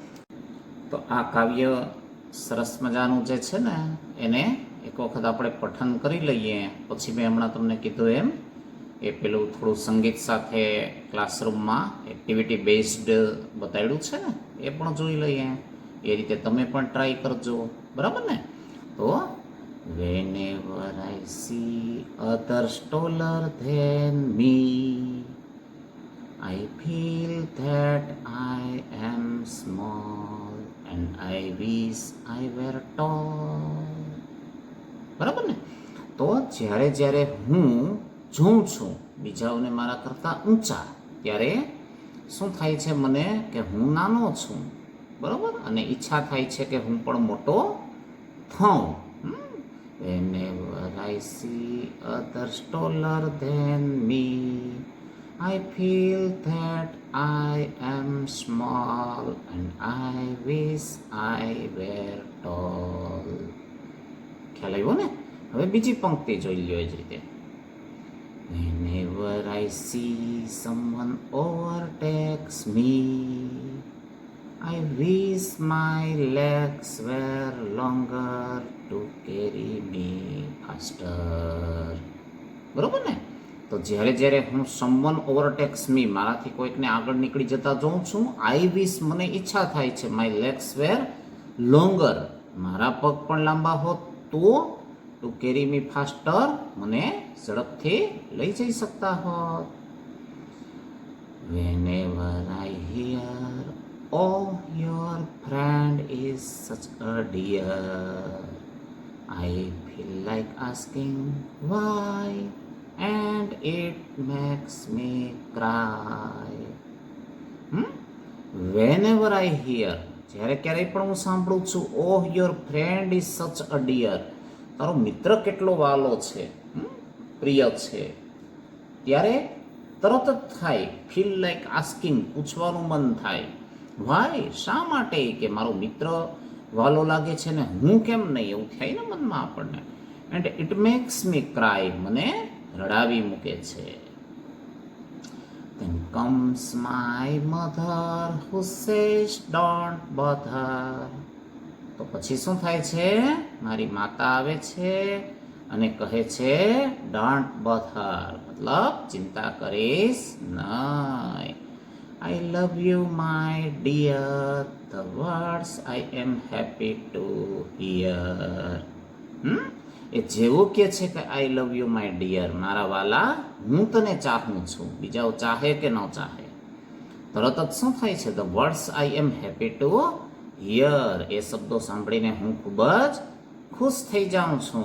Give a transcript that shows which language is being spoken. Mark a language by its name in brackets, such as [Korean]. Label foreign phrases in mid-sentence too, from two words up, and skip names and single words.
[Gujarati] તો આ કાવ્ય સરસ મજાનું જે છે ને એને એક વખત આપણે પઠન કરી લઈએ. પછી મેં હમણાં તમને કીધું એમ એ પેલું થોડું સંગીત સાથે ક્લાસરૂમમાં [English] activity based [Gujarati] બતાવ્યું છે ને એ પણ જોઈ લઈએ. એ રીતે તમે પણ ટ્રાય કરજો. બરાબર ને? [English] તો whenever I see others taller than me, I feel that I am small and I wish I were tall. [Gujarati] બરાબર ને? તો જ્યારે જ્યારે હું જોઉં છું બીજાઓને મારા કરતાં ઊંચા, ત્યારે શું થાય છે મને કે હું નાનો છું. બરાબર? અને ઈચ્છા થાય છે કે હું પણ મોટો થાઉં. [English] Whenever I see others taller than me, I feel that I am small and I wish I were tall. [Gujarati] ખ્યાલ આવ્યો ને? હવે બીજી પંક્તિ જોઈ લ્યો એ જ રીતે. [English] Whenever I see someone overtakes me, I wish my legs were longer to carry me faster. [Gujarati] બરોબર ને? તો જ્યારે જ્યારે હું [English] someone overtakes me, [Gujarati] મારાથી કોઈકને આગળ નીકળી જતા જોઉં છું, [English] I wish [Gujarati] મને ઈચ્છા થાય છે [English] my legs were longer, [Gujarati] મારા પગ પણ લાંબા હોત તો [English] to carry me faster, [Gujarati] મને ઝડપથી લઈ જઈ શકતા હોત. [English] Whenever I hear oh your friend is such a dear, I feel like asking why and it makes me cry. Whenever I hear, [Gujarati] જ્યારે ક્યારેય પણ હું સાંભળું છું [English] oh your friend is such a dear, [Gujarati] તારો મિત્ર કેટલો વાલો છે, પ્રિય છે, ત્યારે તરત જ થાય [English] feel like asking, [Gujarati] પૂછવાનું મન થાય. વાય, શા માટે? કે મારો મિત્ર વાલો લાગે છે ને હું કેમ નહીં, એવું થાય ને મનમાં આપણને. [English] and it makes me cry, [Gujarati] મને રડાવી મૂકે છે. [English] Then comes my mother who says don't bother. [Gujarati] તો પછી શું થાય છે? મારી માતા આવે છે અને કહે છે [English] don't bother, [Gujarati] મતલબ ચિંતા કરીશ નહીં. [English] I love you my dear, the words I am happy to hear. [Gujarati] એ જેવું કે છે કે [English] I love you my dear, [Gujarati] મારા વાલા હું તને ચાહું છું, બીજાઓ ચાહે કે ન ચાહે, તરત જ શું થાય છે? [English] The words I am happy to hear, [Gujarati] એ શબ્દો સાંભળીને હું ખૂબ જ ખુશ થઈ જાઉં છું.